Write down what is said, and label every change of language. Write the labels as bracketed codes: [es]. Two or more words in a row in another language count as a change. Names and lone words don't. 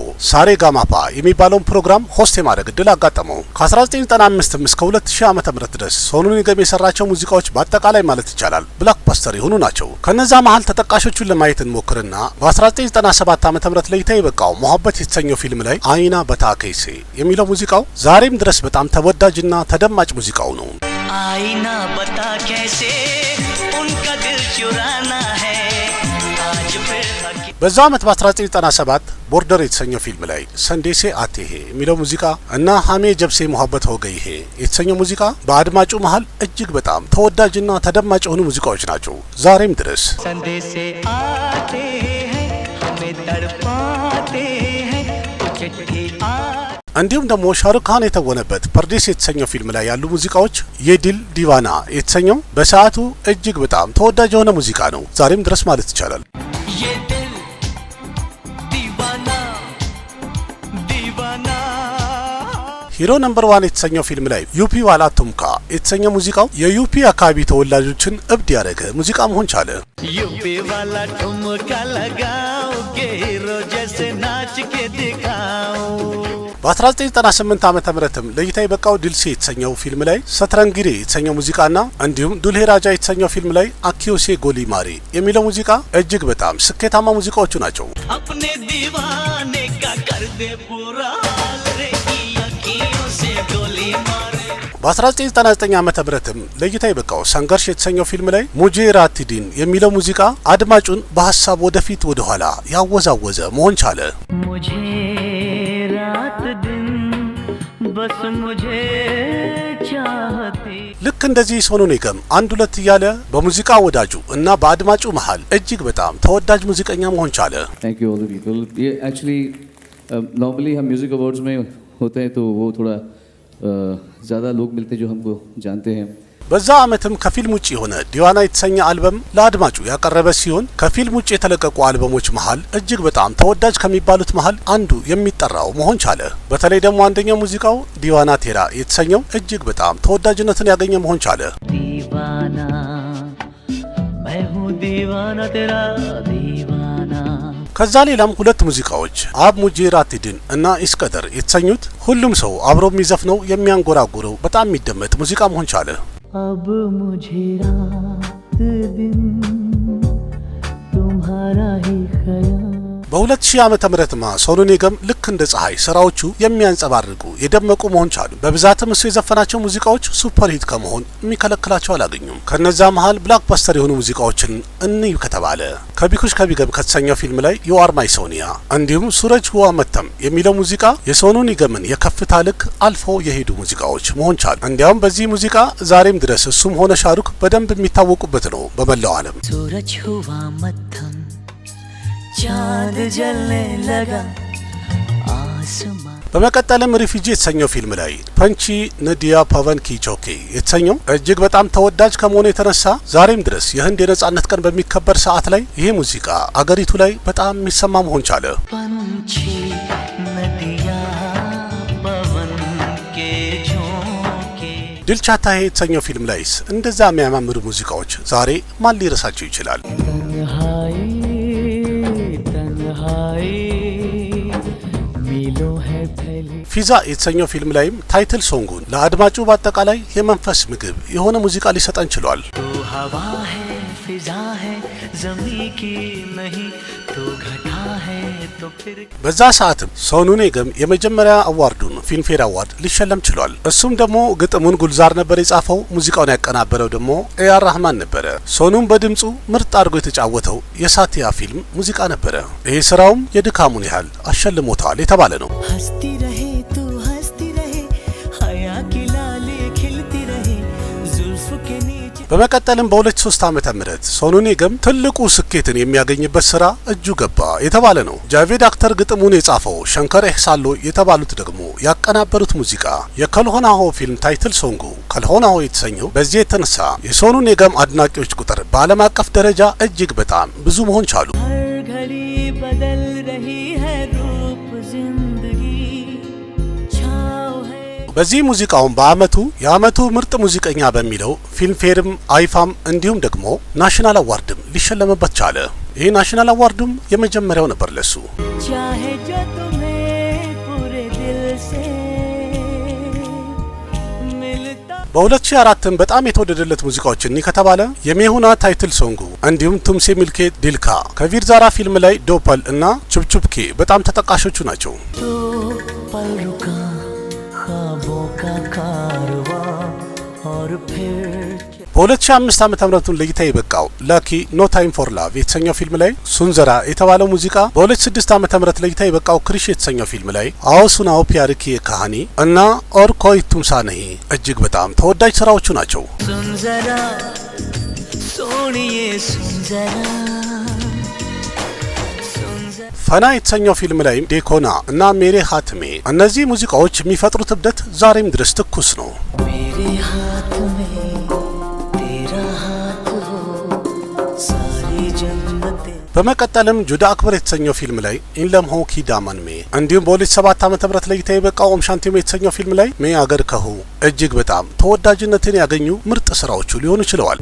[am] ሳሬ ጋማፓ የሚባለውን ፕሮግራም ሆስት የማድረግ እድል አጋጠመው። ከ1995 እስከ 2000 ዓመተ ምህረት ድረስ ሶኑ ኒገም የሰራቸው ሙዚቃዎች በአጠቃላይ ማለት ይቻላል ብላክባስተር የሆኑ ናቸው። ከነዛ መሃል ተጠቃሾቹን ለማየት እንሞክርና በ1997 ዓመተ ምህረት ለእይታ የበቃው ሞሐበት የተሰኘው ፊልም ላይ አይና በታከይሴ የሚለው ሙዚቃው ዛሬም ድረስ በጣም ተወዳጅና ተደማጭ ሙዚቃው ነው። አይና በታከይሴ [hi] उनका दिल चुराना है आज फिर [am] በዛው አመት በ1997 ቦርደር የተሰኘው ፊልም ላይ ሰንዴሴ አቴሄ የሚለው ሙዚቃ እና ሀሜ ጀብሴ ሞሐበት ሆገይሄ የተሰኘው ሙዚቃ በአድማጩ መሃል እጅግ በጣም ተወዳጅና ተደማጭ የሆኑ ሙዚቃዎች ናቸው ዛሬም ድረስ። [hi] संदेसे आते हैं हमें तड़पाते है चिट्ठी [am] እንዲሁም ደግሞ ሻሩክ ካን የተወነበት ፐርዴስ የተሰኘው ፊልም ላይ ያሉ ሙዚቃዎች የዲል ዲቫና የተሰኘው በሰዓቱ እጅግ በጣም ተወዳጅ የሆነ ሙዚቃ ነው ዛሬም ድረስ ማለት ይቻላል። ሂሮ ነምበር 1 የተሰኘው ፊልም ላይ ዩፒ ዋላ ቱምካ የተሰኘው ሙዚቃው የዩፒ አካባቢ ተወላጆችን እብድ ያደረገ ሙዚቃ መሆን ቻለ። [hi] यूपी वाला ठुमका लगाओ के हीरो जैसे नाच के [am] दिखाओ። በ1998 ዓመተ ምህረትም ለእይታ የበቃው ድልሴ የተሰኘው ፊልም ላይ ሰትረንጊሬ የተሰኘው ሙዚቃና እንዲሁም ዱልሄ ራጃ የተሰኘው ፊልም ላይ አኪዮሴ ጎሊ ማሬ የሚለው ሙዚቃ እጅግ በጣም ስኬታማ ሙዚቃዎቹ ናቸው። [hi] अपने दीवाने का कर दे पूरा रे की आँखों से गोली मारे። [am] በ1999 ዓመተ ምህረትም ለእይታ የበቃው ሰንገርሽ የተሰኘው ፊልም ላይ ሙጄ ራቲዲን የሚለው ሙዚቃ አድማጩን በሐሳብ ወደፊት ወደ ኋላ ያወዛወዘ መሆን ቻለ። ሙጄ [hi] रात दिन बस मुझे चाहती። ልክ ልክ እንደዚህ ሶኑ ኒገም አንድ ሁለት እያለ በሙዚቃ ወዳጁ እና በአድማጩ መሃል እጅግ በጣም ተወዳጅ ሙዚቀኛ መሆን ቻለ። [en] Thank you all the people. [hi] ये [en] actually normally [hi] हम [en] music awards [hi] में होते हैं तो वो थोड़ा ज़्यादा लोग मिलते हैं जो हमको जानते हैं। [am] በዛ ዓመትም ከፊልም ውጪ የሆነ ዲዋና የተሰኘ አልበም ለአድማጩ ያቀረበ ሲሆን ከፊልም ውጪ የተለቀቁ አልበሞች መሃል እጅግ በጣም ተወዳጅ ከሚባሉት መሃል አንዱ የሚጠራው መሆን ቻለ። በተለይ ደግሞ አንደኛው ሙዚቃው ዲዋና ቴራ የተሰኘው እጅግ በጣም ተወዳጅነትን ያገኘ መሆን ቻለ። [hi] दीवाना मैं हूँ दीवाना तेरा दीवाना [am] ከዛ ሌላም ሁለት ሙዚቃዎች አብ ሙጂ ራቲድን እና ኢስቀደር የተሰኙት ሁሉም ሰው አብሮ የሚዘፍነው የሚያንጎራጉረው በጣም የሚደመጥ ሙዚቃ መሆን ቻለ። [hi] अब मुझे रात दिन तुम्हारा ही ख्याल [am] በ2000 ዓመተ ምህረትማ ሶኑ ኒገም ልክ እንደ ፀሐይ ስራዎቹ የሚያንጸባርቁ የደመቁ መሆን ቻሉ። በብዛትም እሱ የዘፈናቸው ሙዚቃዎች [en] super hit [am] ከመሆን የሚከለክላቸው አላገኙም። ከነዛ መሃል ብላክባስተር የሆኑ ሙዚቃዎችን እንይ ከተባለ ከቢኩሽ ከቢገም ከተሰኘው ፊልም ላይ ዩ አር ማይ ሶኒያ እንዲሁም ሱረጅ ሁዋ መተም የሚለው ሙዚቃ የሶኑ ኒገምን የከፍታ ልክ አልፎ የሄዱ ሙዚቃዎች መሆን ቻሉ። እንዲያውም በዚህ ሙዚቃ ዛሬም ድረስ እሱም ሆነ ሻሩክ በደንብ የሚታወቁበት ነው በመላው ዓለም። [hi] सूरज हुआ मत्थम चांद जलने लगा आसमां [am] በመቀጠልም ሪፊጂ የተሰኘው ፊልም ላይ ፐንቺ ነዲያ ፓቨን ኪ ቾኬ የተሰኘው እጅግ በጣም ተወዳጅ ከመሆኑ የተነሳ ዛሬም ድረስ የህንድ የነጻነት ቀን በሚከበር ሰዓት ላይ ይሄ ሙዚቃ አገሪቱ ላይ በጣም የሚሰማ መሆን ቻለ። [hi] पंछी नदिया पवन के झोंके [am] ድልቻታዬ የተሰኘው ፊልም ላይስ እንደዛ የሚያማምሩ ሙዚቃዎች ዛሬ ማን ሊረሳቸው ይችላል? [hi] तन्हाई तन्हाई मिलो है फैली [am] ፊዛ የተሰኘው ፊልም ላይም [en] title songun [am] ለአድማጩ በአጠቃላይ የመንፈስ ምግብ የሆነ ሙዚቃ ሊሰጠን ችሏል። [hi] तो हवा है फिजा है ज़मीं की नहीं तो घटा है तो फिर [am] በዛ ሰዓትም ሶኑ ኒገም የመጀመሪያ አዋርዱን ፊልምፌር አዋርድ ሊሸለም ችሏል። እሱም ደግሞ ግጥሙን ጉልዛር ነበር የጻፈው፣ ሙዚቃውን ያቀናበረው ደግሞ ኤአር ራህማን ነበረ። ሶኑም በድምጹ ምርጥ አድርጎ የተጫወተው የሳቲያ ፊልም ሙዚቃ ነበረ። ይሄ ስራውም የድካሙን ያህል አሸልሞታል የተባለ ነው። [hi] हंसती रहे तू हंसती रहे हया की लाली खिलती रहे जुल्फ के नीचे [am] በመቀጠልም በ2003 ዓመተ ምህረት ሶኑ ኒገም ትልቁ ስኬትን የሚያገኝበት ስራ እጁ ገባ የተባለ ነው። ጃቬድ አክተር ግጥሙን የጻፈው ሸንከር ኤህሳሎ የተባሉት ደግሞ ያቀናበሩት ሙዚቃ የከልሆናሆ ፊልም [en] title songu [am] ከልሆናሆ የተሰኘው በዚህ የተነሳ የሶኑ ኒገም አድናቂዎች ቁጥር በዓለም አቀፍ ደረጃ እጅግ በጣም ብዙ መሆን ቻሉ። [hi] हर घड़ी बदल रही है रूप जिंदगी छाव है [am] በዚህ ሙዚቃውን በአመቱ የአመቱ ምርጥ ሙዚቀኛ በሚለው ፊልምፌርም አይፋም እንዲሁም ደግሞ ናሽናል አዋርድም ሊሸለምበት ቻለ። ይህ ናሽናል አዋርዱም የመጀመሪያው ነበር ለሱ። [hi] चाहे जो तुम्हें पूरे दिल से मिलता [am] በ2004ም በጣም የተወደደለት ሙዚቃዎች እኒ ከተባለ የሜሁና [en] title songu [am] እንዲሁም ቱምሴ ሚልኬ ዲልካ ከቪርዛራ ፊልም ላይ ዶፐል እና ቹፕቹፕኬ በጣም ተጠቃሾቹ ናቸው። [hi] तो पल रुका ख्वाबों का कारवां और फिर [am] በ2005 ዓመተ ምህረቱን ለእይታ የበቃው ላኪ ኖ ታይም ፎር ላቭ የተሰኘው ፊልም ላይ ሱንዘራ የተባለው ሙዚቃ በ2006 ዓመተ ምህረት ለእይታ የበቃው ክሪሽ የተሰኘው ፊልም ላይ አውሱናው ፒያርኪ ካሃኒ እና ኦር ኮይ ቱምሳ ነሂ እጅግ በጣም ተወዳጅ ስራዎቹ ናቸው። [hi] सुन जरा सोनिए सुन जरा सुन जरा [am] ፈና የተሰኘው ፊልም ላይ ዴኮና እና ሜሬ ሃትሜ እነዚህ ሙዚቃዎች የሚፈጥሩት እብደት ዛሬም ድረስ ትኩስ ነው። [hi] मेरे हाथ में तेरा हाथ हो सारी जन्नतें [am] በመቀጠልም ጁዳ አክበር የተሰኘው ፊልም ላይ ኢንለም ሆ ኪ ዳማን ሜ እንዲሁም በ2007 ዓመተ ምህረት ለእይታ የበቃው ኦም ሻንቲሜ የተሰኘው ፊልም ላይ ሜ አገር ከሁ እጅግ በጣም ተወዳጅነትን ያገኙ ምርጥ ስራዎቹ ሊሆኑ ችለዋል።